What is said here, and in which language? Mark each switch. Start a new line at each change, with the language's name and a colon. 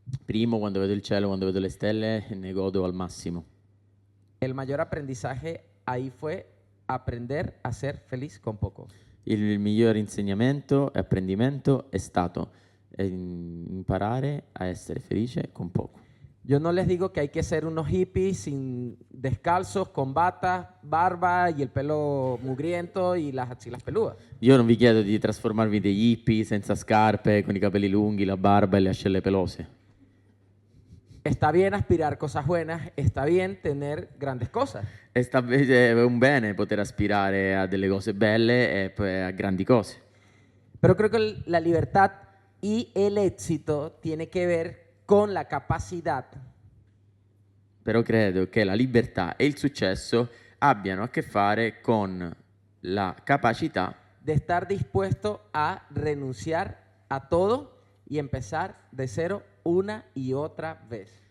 Italian: Primo, quando vedo il cielo, quando vedo le stelle, ne godo al massimo.
Spanish: El mayor aprendizaje ahí fue aprender a ser feliz con poco.
Italian: Il miglior insegnamento e apprendimento è stato imparare a essere felice con poco.
Spanish: Yo no les digo que hay que ser unos hippies sin descalzos, con batas, barba y el pelo mugriento y las axilas peludas.
Italian: Io non vi chiedo di trasformarvi in degli hippie senza scarpe, con i capelli lunghi, la barba e le ascelle pelose.
Spanish: Está bien aspirar cosas buenas, está bien tener grandes cosas.
Italian: È un bene poter aspirare a delle cose belle e poi a grandi cose.
Spanish: Pero creo que la libertad y el éxito tiene que ver con la capacidad
Italian: Però credo che la libertà e il successo abbiano a che fare con la capacità
Spanish: de estar dispuesto a renunciar a todo y empezar de cero una y otra vez.